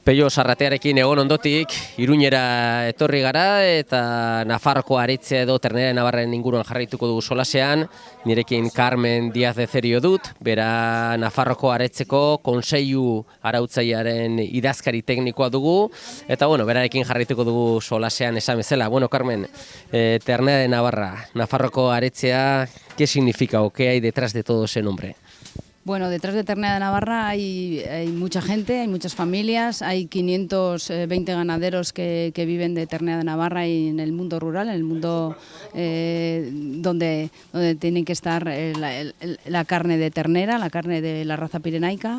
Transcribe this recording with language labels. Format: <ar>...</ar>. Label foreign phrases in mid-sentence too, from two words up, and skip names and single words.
<eu>Peio Sarratearekin egon ondotik, Iruñera etorri gara eta Nafarroko aritzea edo Ternera de Navarraren inguruan jarraituko dugu solasean. Nirekin Carmen Díaz de Cerio dut, bera Nafarroko aretzeko kontseilu arautzailearen idazkari teknikoa dugu. Eta berarekin jarraituko dugu solasean esan bezala. Carmen, Ternera de Navarra, Nafarroko aretzea,</eu> <es>¿qué significa o qué hay detrás de todo ese nombre? Bueno, detrás de Ternera de Navarra hay mucha gente, hay muchas familias, hay 520 ganaderos que viven de Ternera de Navarra y en el mundo rural, en el mundo donde tiene que estar la carne de ternera, la carne de la raza pirenaica.</es>